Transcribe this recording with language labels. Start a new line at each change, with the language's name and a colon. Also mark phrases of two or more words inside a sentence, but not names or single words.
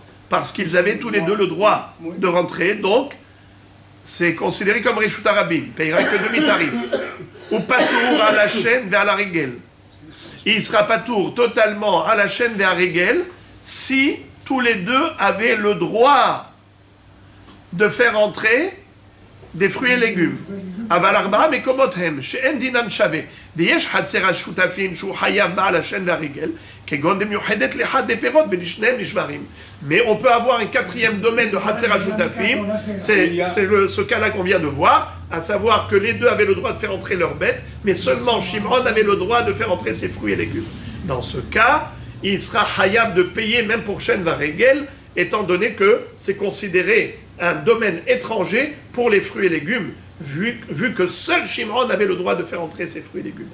French: Parce qu'ils avaient tous les deux le droit de rentrer, donc c'est considéré comme
Hebrew: רשות הרבים.
French: Il ne payera que demi-tarif. Ou Patour à la chaîne vers la Regel. Il sera Patour totalement à la chaîne vers la Regel si tous les deux avaient le droit de faire entrer des fruits et légumes.
Hebrew: אבל ארבעה מקומות הם שאין דינן שווה. ויש חצר השותפים שהוא חייב בעל השן והרגל, כגון דמיוחדת לאחד דפירות ולשניהם נשברים.
French: Mais on peut avoir un 4e domaine de
Hebrew: חצר השותפים,
French: c'est ce cas-là qu'on vient de voir, à savoir que les deux avaient le droit de faire entrer leurs bêtes, mais seulement Shimon avait le droit de faire entrer ses fruits et légumes. Dans ce cas, il sera hayab de payer même pour
Hebrew: שן ורגל,
French: étant donné que c'est considéré un domaine étranger pour les fruits et légumes, vu que seul Shimon avait le droit de faire entrer ses fruits et légumes.